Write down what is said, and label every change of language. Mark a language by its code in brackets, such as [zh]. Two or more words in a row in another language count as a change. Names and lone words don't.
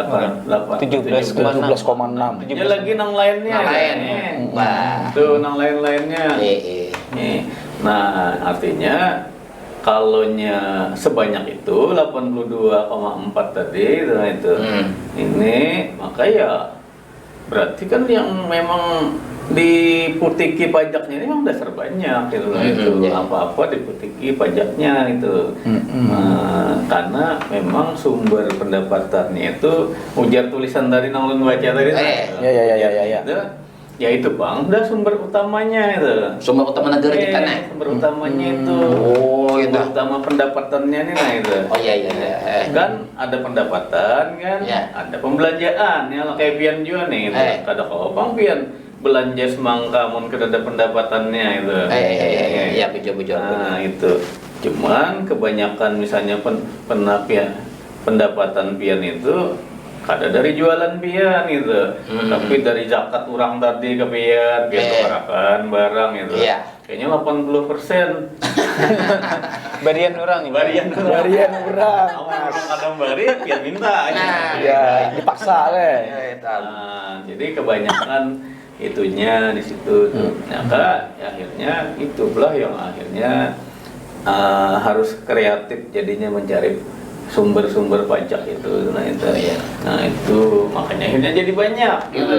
[id] 17,6. [bjn] Ya lagi nang lainnya. Nang lain. Wah. Tuh nang lain-lainnya. Nih. [id] Nah, artinya kalonya sebanyak itu 82,4 tadi itu. Ini maka ya berarti kan yang memang diputiki pajaknya ini memang dasar banyak gitu loh itu apa-apa diputiki pajaknya itu. Karena memang sumber pendapatannya itu ujar tulisan dari [bjn] nang ulun baca [id] tadi itu, ya itu Bang, udah sumber utamanya itu. Sumber utama negara kita nih. Sumber utamanya itu. Oh, itu. Sumber utama pendapatannya nih nah itu. Oh iya. Kan ada pendapatan kan, ada pembelanjaan ya kayak pian juga nih gitu. [bjn] Kada kopang pian belanja semangka mun kada ada pendapatannya itu. [id] Iya, betul. Nah, itu. Cuman kebanyakan misalnya pendapatan pian itu [bjn] kada dari jualan pian [id] itu. Tapi dari zakat orang tadi ke pian tukarakan barang itu. Iya. Kayaknya 80%. [bjn] Barian orang ini. Barian orang. Kadang bari pian minta aja. [id] Ya, dipaksa le. Nah, jadi kebanyakan itunya di situ. Maka akhirnya itulah yang akhirnya harus kreatif jadinya mencari sumber-sumber pajak itu. Nah itu makanya akhirnya jadi banyak gitu.